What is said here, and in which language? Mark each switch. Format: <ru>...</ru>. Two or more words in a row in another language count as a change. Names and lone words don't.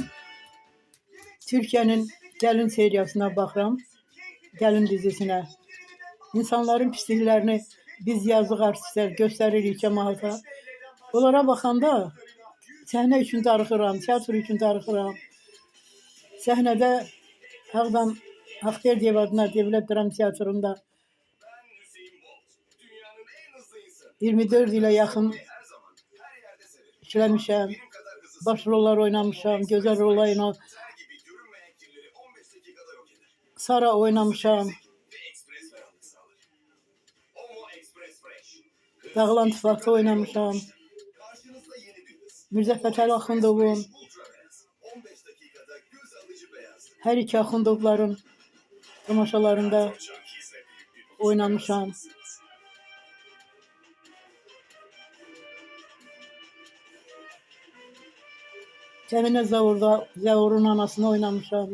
<az>Türkiyənin Gəlin seriyasına baxıram. Gəlin dizisinə. İnsanların pisliklərini biz yazıq artistlər göstəririk cəmaata. Onlara baxanda səhnə üçün darıxıram, teatr üçün darıxıram.</az> <tr>Səhnədə Ağdam Akterdiyev adına Devlet Dram Tiyatrosu'nda 24 ile yakın işlemişim. Başroller oynamışım, güzel rol Sara oynamışım. Dağılan Tifak'ta oynamışım.</tr> <az>Mirzə Fətəli Axundovun, her iki Axundovların tamaşalarında oynamışam. Cəminə Zavurun anasını oynamışam.</az>